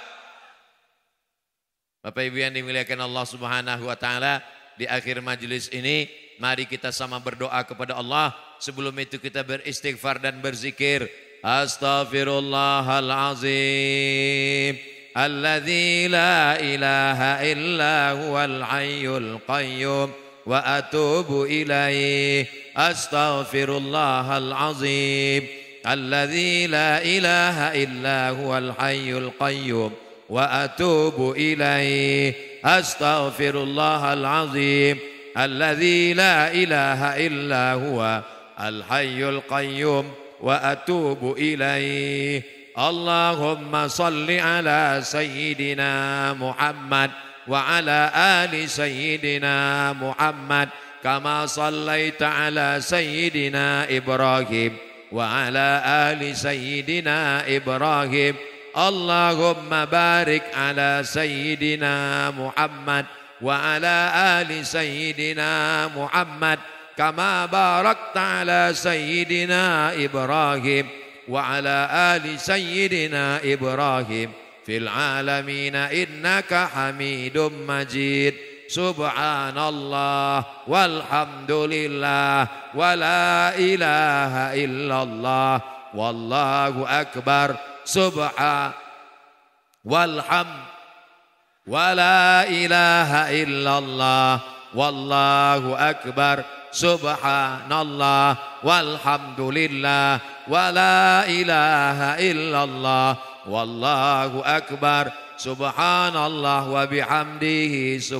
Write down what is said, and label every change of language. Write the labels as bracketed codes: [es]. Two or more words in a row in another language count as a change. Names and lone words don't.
[id] Bapak Ibu yang dimuliakan Allah [ar] سبحانه وتعالى, [id] di akhir majelis ini mari kita sama berdoa kepada Allah. Sebelum itu kita beristighfar dan berzikir. [ar] أستغفر الله العظيم الذي لا إله إلا هو الحي القيوم وأتوب إليه. أستغفر الله العظيم الذي لا إله إلا هو الحي القيوم وأتوب إليه. أستغفر الله العظيم الذي لا إله إلا هو الحي القيوم وأتوب إليه. اللهم صل على سيدنا محمد وعلى آل سيدنا محمد كما صليت على سيدنا إبراهيم وعلى آل سيدنا إبراهيم wa ala ali sayyidina Ibrahim. اللهم بارك على سيدنا محمد وعلى آل سيدنا محمد كما باركت على سيدنا إبراهيم وعلى آل سيدنا إبراهيم في العالمين إنك حميد مجيد. سبحان الله والحمد لله ولا إله إلا الله والله أكبر. والحمد ولا إله إلا الله والله أكبر سبحان الله والحمد لله ولا إله إلا الله والله أكبر سبحان الله وبحمده